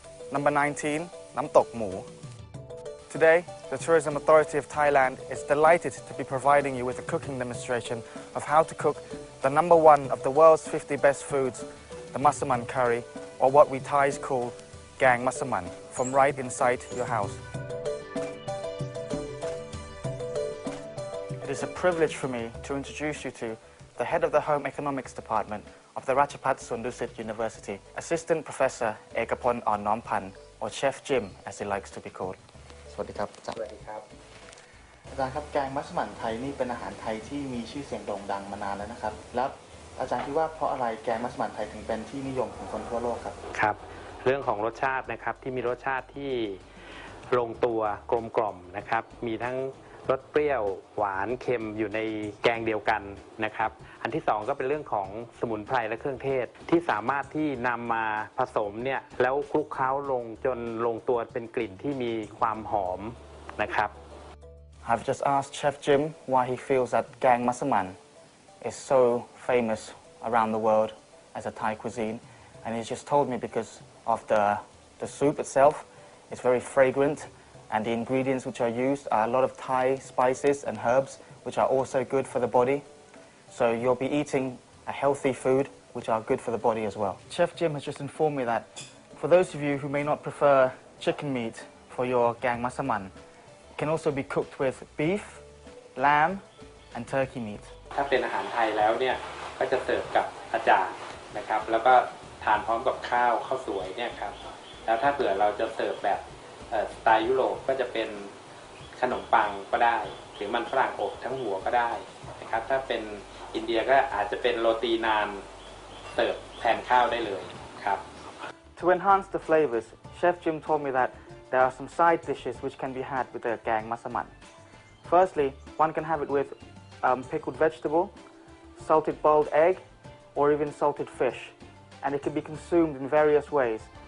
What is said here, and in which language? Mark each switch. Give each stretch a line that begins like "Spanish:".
English: Number 19, Nam Tok Mu. Today, the Tourism Authority of Thailand is delighted to be providing you with a cooking demonstration of how to cook the number 1 of the world's 50 best foods, the Massaman curry, or what we Thais call Gang Massaman, from right inside your house. It is a privilege for me to introduce you to the head of the Home Economics Department of the Ratchapat Sundusit University, Assistant Professor Ekapon Arnompan, or Chef Jim, as he likes to be called.
Thai: สวัสดีครับอาจารย์ สวัสดีครับ อาจารย์ครับแกงมัสมั่นไทยนี่เป็นอาหารไทยที่มีชื่อเสียงโด่งดังมานานแล้วนะครับแล้วอาจารย์คิดว่าเพราะอะไรแกงมัสมั่นไทยถึงเป็นที่นิยมของคนทั่วโลกครับครับเรื่องของรสชาตินะครับที่มีรสชาติที่ ลงตัวกลมกล่อมนะครับมีทั้งรสเปรี้ยวหวานเค็มอยู่ในแกงเดียวกันนะครับอันที่2ก็เป็นเรื่องของสมุนไพรและเครื่องเทศที่สามารถที่นำมาผสมเนี่ยแล้วคลุกเคล้าลงจนลงตัวเป็นกลิ่นที่มีความหอมนะครับ
English: I've just asked Chef Jim why he feels that Gang Massaman is so famous around the world as a Thai cuisine, and he's just told me because of the soup itself. It's very fragrant, and the ingredients which are used are a lot of Thai spices and herbs, which are also good for the body. So you'll be eating a healthy food, which are good for the body as well. Chef Jim has just informed me that for those of you who may not prefer chicken meat for your Gang Massaman, it can also be cooked with beef, lamb, and turkey meat.
Thai: ถ้าเป็นอาหารไทยแล้วเนี่ยก็จะเสิร์ฟกับอาจารย์นะครับแล้วก็ทานพร้อมกับข้าวสวยเนี่ยครับแล้วถ้าเผื่อเราจะเสิร์ฟแบบสไตล์ยุโรปก็จะเป็นขนมปังก็ได้หรือมันฝรั่งอบทั้งหัวก็ได้นะครับถ้าเป็นอินเดียก็อาจจะเป็นโรตีนานเสิร์ฟแทนข้าวได้เลยครับ
English: To enhance the flavors, Chef Jim told me that there are some side dishes which can be had with the Gang Massaman. Firstly, one can have it with pickled vegetable, salted boiled egg, or even salted fish, and it can be consumed in various ways.